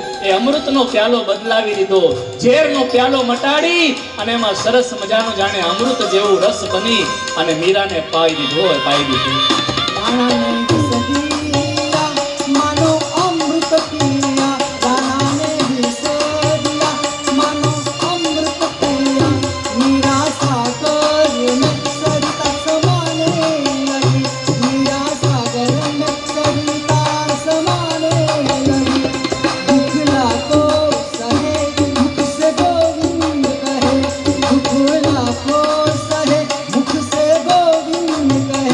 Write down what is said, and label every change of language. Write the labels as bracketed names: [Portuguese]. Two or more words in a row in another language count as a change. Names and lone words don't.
[Gujarati] એ અમૃતનો પ્યાલો બદલાવી દીધો, ઝેરનો પ્યાલો મટાડી અને એમાં સરસ મજાનું જાણે અમૃત જેવું રસ બની અને મીરાને પાઈ દીધું. [Hindi] राणा ने विष दिया, मानो अमृत पिया. राणा ने विष दिया, मानो अमृत पिया. मीरा सागर में सरिता समाने लगी, मीरा सागर में सरिता समाने लगी. दुखला को सहे मुख से गोविंद कहे, दुखला को सहे मुख से गोविंद कहे.